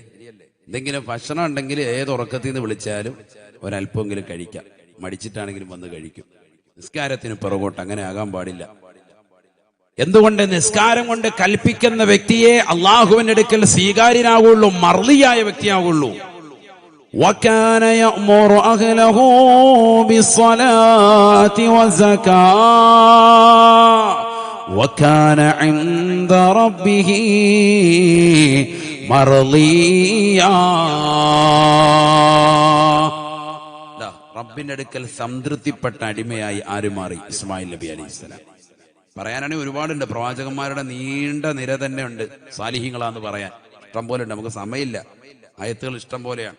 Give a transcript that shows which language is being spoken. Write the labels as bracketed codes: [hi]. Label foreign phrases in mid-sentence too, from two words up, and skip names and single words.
[ml] എന്തെങ്കിലും ഭക്ഷണം ഉണ്ടെങ്കിൽ ഏത് ഉറക്കത്തിൽ നിന്ന് വിളിച്ചാലും ഒരല്പമെങ്കിലും കഴിക്കാം. മടിച്ചിട്ടാണെങ്കിലും വന്ന് കഴിക്കും. നിസ്കാരത്തിന് പിറകോട്ട് അങ്ങനെ ആകാൻ പാടില്ല. എന്തുകൊണ്ട്? നിസ്കാരം കൊണ്ട് കൽപ്പിക്കുന്ന വ്യക്തിയെ അള്ളാഹുവിന്റെ അടുക്കൽ സ്വീകാര്യനാകുള്ളൂ, മർദിയായ വ്യക്തിയാകുള്ളൂ. [ar] وَكَانَ يَأْمُرُ أَهْلَهُ بِالصَّلَاةِ وَالزَّكَاةِ وَكَانَ عِندَ رَبِّهِ മർളിയാ. [ml] റബ്ബിന്റെ അടുക്കൽ സംതൃപ്തിപ്പെട്ട അടിമയായി ആര് മാറി? ഇസ്മായിൽ നബി അലൈഹിസ്സലാം. പറയാനാണെങ്കിൽ ഒരുപാടുണ്ട്, പ്രവാചകന്മാരുടെ നീണ്ട നിര തന്നെ ഉണ്ട്. സാലിഹീങ്ങളാന്ന് പറയാൻ ഇഷ്ടം പോലെ ഉണ്ട്, നമുക്ക് സമയമില്ല, ആയത്തുകൾ ഇഷ്ടം പോലെയാണ്.